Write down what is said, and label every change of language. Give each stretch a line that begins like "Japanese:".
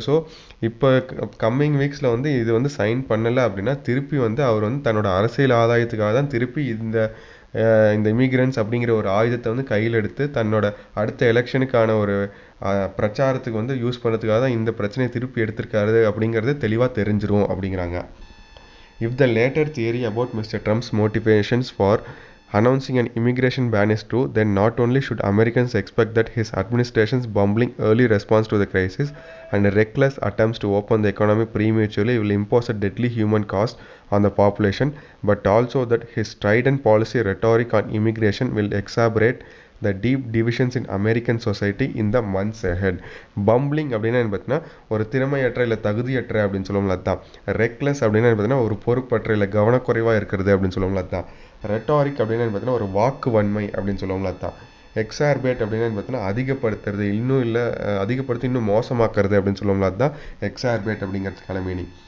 Tamil: So இப்போ coming வீக்ஸில் வந்து இது வந்து சைன் பண்ணலை அப்படின்னா திருப்பி வந்து அவர் வந்து தன்னோட அரசியல் ஆதாயத்துக்காக தான் திருப்பி இந்த இமிகிரன்ஸ் அப்படிங்கிற ஒரு ஆயுதத்தை வந்து கையில் எடுத்து தன்னோட அடுத்த எலெக்ஷனுக்கான ஒரு பிரச்சாரத்துக்கு வந்து யூஸ் பண்ணுறதுக்காக தான் இந்த பிரச்சனையை திருப்பி எடுத்திருக்காரு அப்படிங்கிறது தெளிவாக தெரிஞ்சிரும் அப்படிங்கிறாங்க.
English: If the latter theory about Mr. Trump's motivations for announcing an immigration ban is true, then not only should Americans expect that his administration's bumbling early response to the crisis and reckless attempts to open the economy prematurely will impose a deadly human cost on the population, but also that his strident policy rhetoric on immigration will exacerbate the deep divisions in American society in the months ahead.
Tamil: பம்பிளிங் அப்படின்னா என்ன பார்த்தீங்கன்னா ஒரு திறமையற்ற இல்லை தகுதியற்ற அப்படின்னு சொல்லுவோம்ல அதுதான். ரெக்லெஸ் அப்படின்னா என்ன பார்த்தீங்கன்னா ஒரு பொறுப்பற்ற இல்லை கவனக்குறைவாக இருக்கிறது அப்படின்னு சொல்லுவோம்ல அதுதான். ரெட்டாரிக் அப்படின்னா என்ன பார்த்தீங்கன்னா ஒரு வாக்கு வன்மை அப்படின்னு சொல்லுவோம்ல அதுதான். எக்ஸார்பேட் அப்படின்னா பார்த்தீங்கன்னா அதிகப்படுத்துறது இன்னும் இல்லை அதிகப்படுத்தி இன்னும் மோசமாக்குறது அப்படின்னு சொல்லுவோம்ல அதுதான் எக்ஸார்பேட் அப்படிங்கிறதுக்கான மீனிங்.